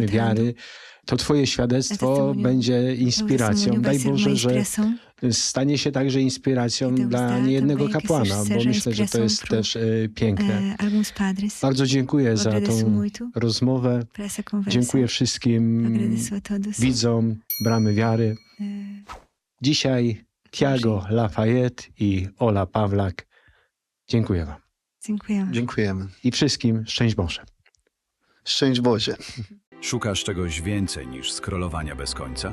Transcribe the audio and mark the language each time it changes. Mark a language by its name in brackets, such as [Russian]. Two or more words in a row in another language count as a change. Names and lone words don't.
[Portuguese] escutando, [Polish] Wiary to twoje świadectwo [Portuguese] testemunho- [Polish] będzie inspiracją. [Portuguese] Testemunho vai [Polish] Daj [Portuguese] ser uma [Polish] Boże, że [Portuguese] inspiração. [Polish] stanie się także inspiracją [Portuguese] I Deus [Polish] dla [Portuguese] dá [Polish] niejednego [Portuguese] também que [Polish] kapłana, bo [Portuguese] seja [Polish] myślę, że to [Portuguese] inspiração [Polish] jest [Portuguese] pro, [Polish] też piękne. [Portuguese] Alguns padres. [Polish] Bardzo dziękuję za [Portuguese] Agradeço [Polish] tą [Portuguese] muito [Polish] rozmowę. [Portuguese] por essa conversa. [Polish] Dziękuję wszystkim [Portuguese] Agradeço a todos. [Polish] widzom Bramy Wiary. [Portuguese] E, [Polish] Dzisiaj Tiago Lafayette i Ola Pawlak. Dziękuję wam. Dziękujemy. Dziękujemy. I wszystkim szczęść Boże. Szczęść Boże. Szukasz czegoś więcej niż scrollowania bez końca?